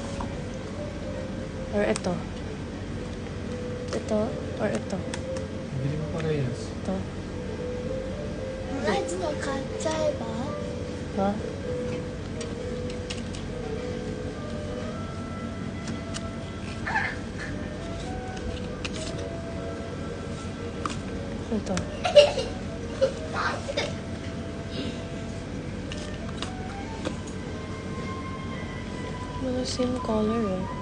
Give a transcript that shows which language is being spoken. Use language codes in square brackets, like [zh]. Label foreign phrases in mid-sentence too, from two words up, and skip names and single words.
[tl] Or ito? Ito? Or ito? Bili mo parehas. Ito? [ja] 同じの買っちゃえば [tl] Ha? Ito. Mga [en] same color [tl] eh.